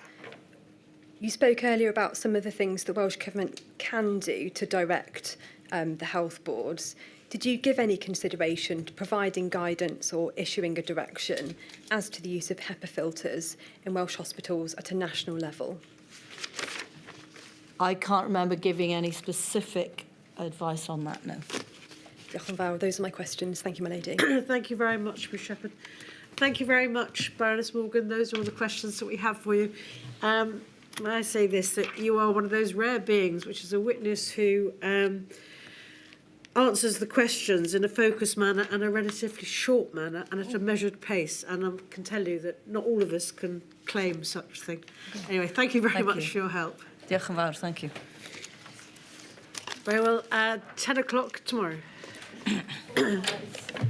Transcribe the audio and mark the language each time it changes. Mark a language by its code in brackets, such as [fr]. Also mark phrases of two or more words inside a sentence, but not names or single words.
[en] You spoke earlier about some of the things the Welsh Government can do to direct the health boards. Did you give any consideration to providing guidance or issuing a direction as to the use of HEPA filters in Welsh hospitals at a national level? I can't remember giving any specific advice on that, no. [cy] Diolch yn fawr. [en] Those are my questions. Thank you, my lady. Thank you very much, Ms Shepherd. Thank you very much, Baroness Morgan. Those are all the questions that we have for you. May I say this, that you are one of those rare beings, which is a witness who answers the questions in a focused manner and a relatively short manner and at a measured pace. And I can tell you that not all of us can claim such a thing. Anyway, thank you very much for your help. [cy] Diolch yn fawr, [en] thank you. Very well, 10 o'clock tomorrow.